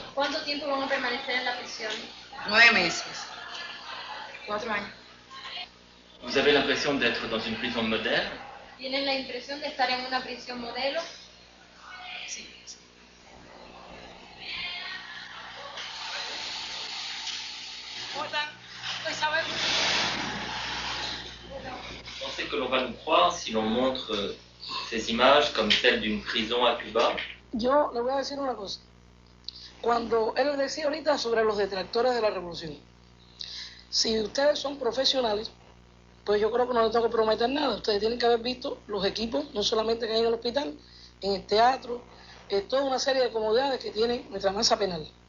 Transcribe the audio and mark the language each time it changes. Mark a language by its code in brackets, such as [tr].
[es] ¿Cuánto tiempo van a permanecer en la prisión? 9 meses. 4 años. [fr] Vous avez l'impression d'être dans une prison moderne? [es] ¿Tienen la impresión de estar en una prisión modelo? Sí. [fr] Pensez que l'on va nous croire si l'on montre ces images comme celles d'une prison à Cuba? [es] Yo le voy a decir una cosa. Cuando él decía ahorita sobre los detractores de la revolución, si ustedes son profesionales, pues yo creo que no les tengo que prometer nada. Ustedes tienen que haber visto los equipos, no solamente que hay en el hospital, en el teatro, toda una serie de comodidades que tiene nuestra masa penal.